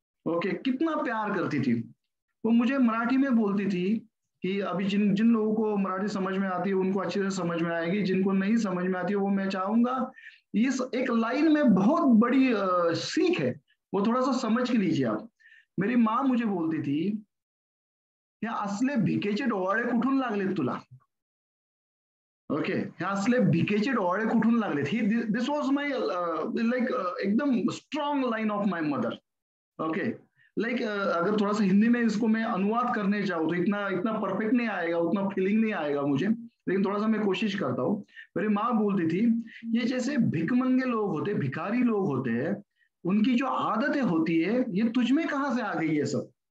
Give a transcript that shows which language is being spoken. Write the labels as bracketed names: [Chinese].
[Hindi] Okay, कितना प्यार करती थी। वो मुझे मराठी में बोलती थी कि अभी जिन जिन लोगों को मराठी समझ में आती है उनको अच्छे से समझ में आएगी, जिनको नहीं समझ में आती है वो मैं चाहूंगा, इस एक लाइन में बहुत बड़ी सीख है, वो थोड़ा सा समझ के लीजिए आप। मेरी माँ मुझे बोलती थी, [Marathi] या असले भिकेचे डोहाळे कुठून लागलेत तुला। [English] okay, [Marathi] ह्या असले भिकेचे डोहाळे कुठून लागलेत, [English] ही this was my like एकदम strong line of my mother. [Hindi] Okay, like अगर थोड़ा सा हिंदी में इसको मैं अनुवाद करने जाऊँ तो इतना इतना परफेक्ट नहीं आएगा, उतना फीलिंग नहीं आएगा मुझे, लेकिन थोड़ा सा मैं कोशिश करता हूँ। मेरी माँ बोलती थी, ये जैसे भिकमंगे लोग होते, भिखारी लोग होते हैं, उनकी जो आदतें होती है, ये तुझ में कहाँ से आ गई ये सब।